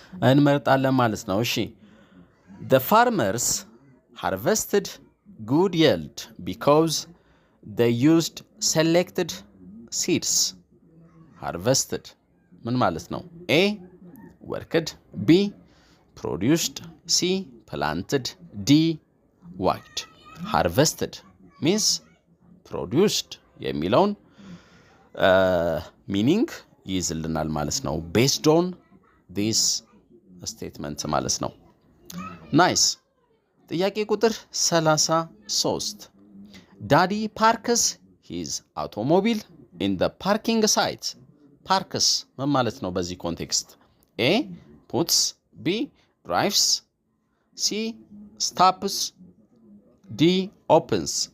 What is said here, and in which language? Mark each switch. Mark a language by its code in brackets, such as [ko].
[am] እንመርጣለን ማለት ነው እሺ [en] the farmers harvested good yield because they used selected seeds harvested [am] ምን ማለት ነው [en] A worked B produced C planted D worked. Harvested means produced [am] የሚለውን ሚኒንግ ይይዝልናል ማለት ነው። [en] based on this statement [am] ማለት ነው። ናይስ። ጥያቄ ቁጥር 33 [en] Daddy parks his automobile in the parking site. parks [am] ምን ማለት ነው በዚህ ኮንቴክስት? [en] A puts, B drives, C stops, D opens.